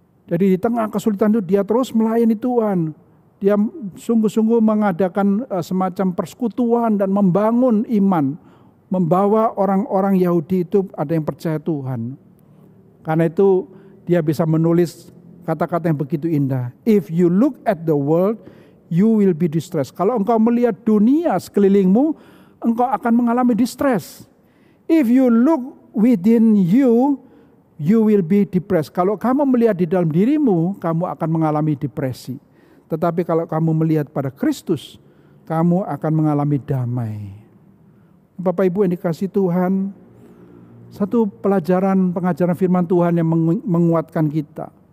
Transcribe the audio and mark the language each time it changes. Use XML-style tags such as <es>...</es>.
<id>Jadi di tengah kesulitan itu dia terus melayani Tuhan. Dia sungguh-sungguh mengadakan semacam persekutuan dan membangun iman. Membawa orang-orang Yahudi itu ada yang percaya Tuhan. Karena itu dia bisa menulis kata-kata yang begitu indah.</id> <en>If you look at the world, you will be distressed.</en> <id>Kalau engkau melihat dunia sekelilingmu, engkau akan mengalami distress.</id> <en>If you look within you, you will be depressed.</en> <id>Kalau kamu melihat di dalam dirimu, kamu akan mengalami depresi. Tetapi kalau kamu melihat pada Kristus, kamu akan mengalami damai. Bapak Ibu yang dikasihi Tuhan, satu pengajaran firman Tuhan yang menguatkan kita.</id>